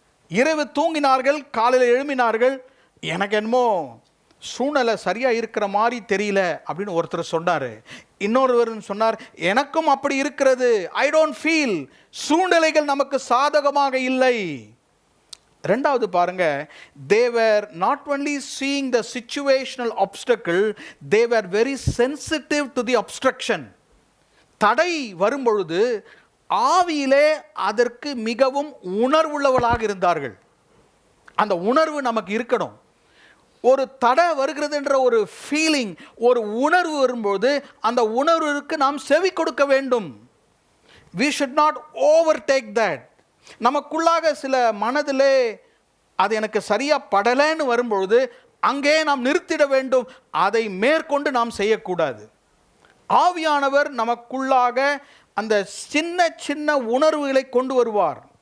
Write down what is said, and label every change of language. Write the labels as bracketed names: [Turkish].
[Tamil] இரவு தூங்கினார்கள், காலையில் எழும்பினார்கள், எனக்கு என்னமோ சூழ்நிலை சரியாக இருக்கிற மாதிரி தெரியல அப்படின்னு ஒருத்தர் சொன்னார். இன்னொருவர் சொன்னார், எனக்கும் அப்படி இருக்கிறது, [English] I don't feel, [Tamil] சூழ்நிலைகள் நமக்கு சாதகமாக இல்லை. ரெண்டாவது பாருங்க, [English] they were not only seeing the situational obstacle, they were very sensitive to the obstruction. [Tamil] தடை வரும்பொழுது ஆவியிலே அதற்கு மிகவும் உணர்வுள்ளவர்களாக இருந்தார்கள். அந்த உணர்வு நமக்கு இருக்கணும். ஒரு தடை வருகிறது என்ற ஒரு ஃபீலிங், ஒரு உணர்வு வரும்போது அந்த உணர்வுக்கு நாம் செவி கொடுக்க வேண்டும். [English] we should not overtake that. [Tamil] நமக்குள்ளாக சில மனதிலே அது எனக்கு சரியா படலைன்னு வரும்பொழுது அங்கே நாம் நிறுத்திட வேண்டும். அதை மேற்கொண்டு நாம் செய்யக்கூடாது. ஆவியானவர் நமக்குள்ளாக அந்த சின்ன சின்ன உணர்வுகளை கொண்டு வருவார்.